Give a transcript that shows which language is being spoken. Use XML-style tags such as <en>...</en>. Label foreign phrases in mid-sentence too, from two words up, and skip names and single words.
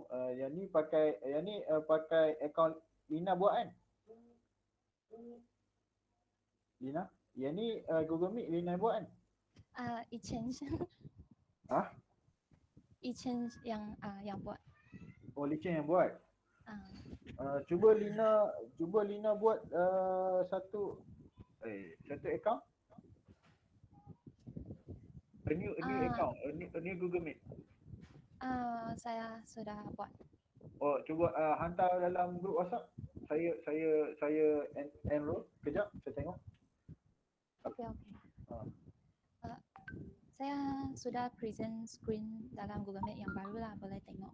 <ms>Yang ni pakai akaun Lina buat kan? Lina, yang ni Google Meet Lina buat kan?</ms> <zh>以前是 Hah?</zh> <ms>以前 yang buat. Oh, Licin yang buat. Ah. Cuba Lina buat satu account.</ms> <en>A new account, a new Google Meet.</en> <ms>Saya sudah buat. Oh, cuba hantar dalam grup WhatsApp. Saya enroll. Kejap, saya tengok. Okey. Saya sudah</ms> <en>present screen</en> <ms>dalam Google Meet yang baru lah, boleh tengok.</ms>